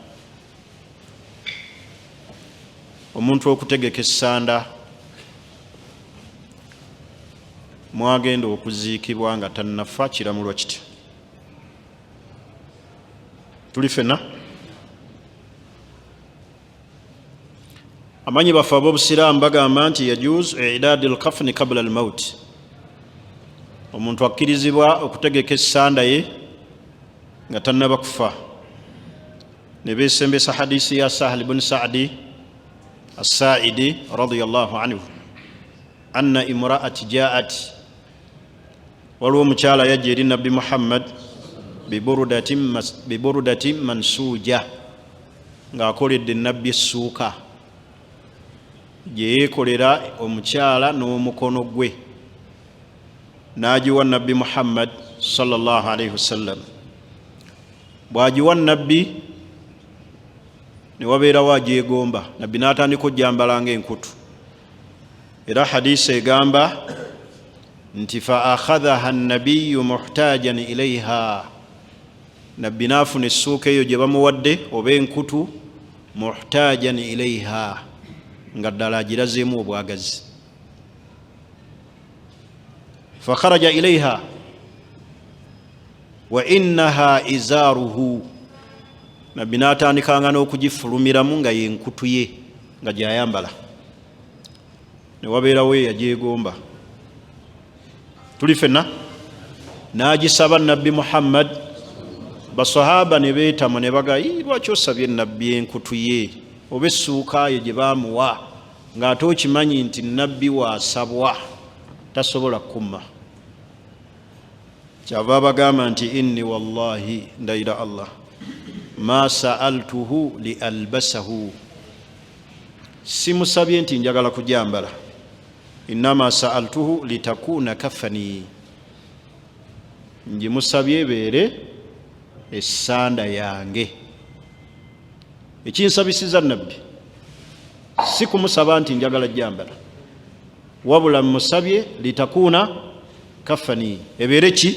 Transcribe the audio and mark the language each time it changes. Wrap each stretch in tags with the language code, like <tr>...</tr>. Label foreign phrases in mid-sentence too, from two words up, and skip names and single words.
<lg>Omuntu okutegeka essanda mwagenda okuziikibwa nga tannafa kiramulwa kitya? Tuli ffenna amanyi bafe ab'obusiraamu bagamba nti</lg> <ar>يجوز إعداد الكفن قبل الموت.</ar> <lg>Omuntu akkirizibwa okutegeka essanda ye nga tannaba kufa. Ne beesembesa hadisi ya Sahal ibn Sa'di as-Sa'idi</lg> <ar>رضي الله عنه أن امرأة جاءت,</ar> <lg>waliwo omukyala yajja eri Nabbi Muhammad</lg> <ar>ببردة منسوجة,</ar> <lg>ng'akoledde Nabbi essuuka gye yeekolera omukyala n'omukono gwe, n'agiwa Nabbi Muhammad</lg> <ar>صلى الله عليه وسلم.</ar> <lg>Bw'agiwa Nabbi ne wabeerawo agyegomba, Nabbi n'atandika ojjambala ng'enkutu. Era hadisi egamba nti</lg> <ar>فأخذها النبي محتاجا إليها,</ar> <lg>Nabbi n'afuna essuuka eyo gye bamuwadde oba enkutu</lg> <ar>محتاجا إليها,</ar> <lg>nga ddala agirazeemu obwagazi.</lg> <ar>فخرج إليها وإنها إزاره,</ar> <lg>Nabbi n'atandikanga n'okugifulumiramu nga yenkutu ye nga gy'ayambala. Ne wabeerawo eyagyegomba. Tuli ffenna? N'agisaba Nabbi Muhammad. Basahaba ne beetama ne baga, lwaki osabye Nabbi enkutu ye oba essuuka ye gye baamuwa ng'ate okimanyi nti Nabbi waasabwa tasobola kumma? Kyava bagamba nti</lg> <ar>إني والله</ar> <lg>ndayira Allah</lg> <ar>ما سألته لألبسه,</ar> <lg>simusabye nti njagala kujambala,</lg> <ar>إنما سألته لتكون كفني,</ar> <lg>njimusabye ebeere essanda yange. Ekinsabisiza nabbi si kumusaba nti njagala jambala, wabula musabye</lg> <ar>لتكون كفني,</ar> <lg>ebeere ki?</lg>